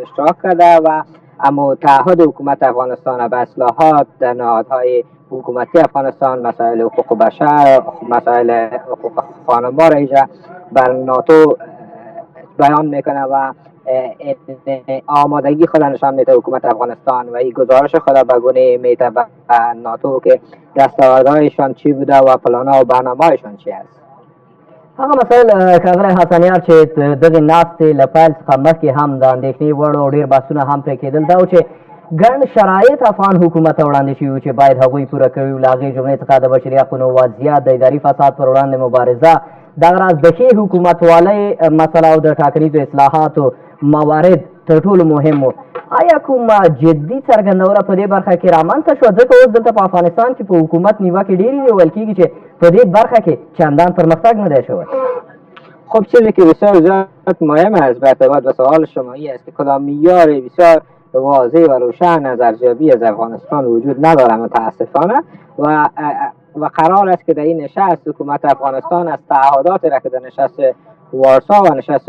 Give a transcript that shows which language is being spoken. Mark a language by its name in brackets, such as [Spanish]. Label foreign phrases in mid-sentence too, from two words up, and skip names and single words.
[Persian] اشتراک کرده و اما تعهد حکومت افغانستان به اصلاحات در نهادهای حکومتی افغانستان، مسائل حقوق بشر، مسائل حقوق خانوار را بر ناتو بیان میکنه و آمادگی خود نشان میده حکومت افغانستان و این گزارش خود به گونه میده به ناتو که دستاوردهایشان چی بوده و پلانها و برنامه‌هایشان چی است. [Pashto] هغه مسایل ښاغلی حسنیار چې دغې ناستې له پیل څخه مخکې هم د اندېښنې وړ او ډېر بحثونه هم پرې کېدل دا و چې ګڼ شرایط افغان حکومت ته وړاندې شوي چې باید هغوی پوره کړي وو. له هغې جملې څخه د بشري حقونو وضعیت، د اداري فساد پر وړاندې مبارزه، دغه راز د ښې حکومتوالۍ مسله او د ټاکنیزو اصلاحاتو موارد تر ټولو مهم و. آیا کومه جدي څرګندونه په دې برخه کې رامنځته شوه؟ ځکه اوس دلته په افغانستان کې په حکومت نیوکې ډېرې دي، ویل کېږي چې په دې برخه کې چندان پرمختګ نه دی شوی. [Persian] خب چیزی که بسیار زیاد مهم است به ارتباط به سوال شما این است که کدام معیار بسیار واضح و روشن از ارزیابی از افغانستان وجود نداره متاسفانه و قرار است که در این نشست حکومت افغانستان از تعهدات را که در نشست وارسا و نشست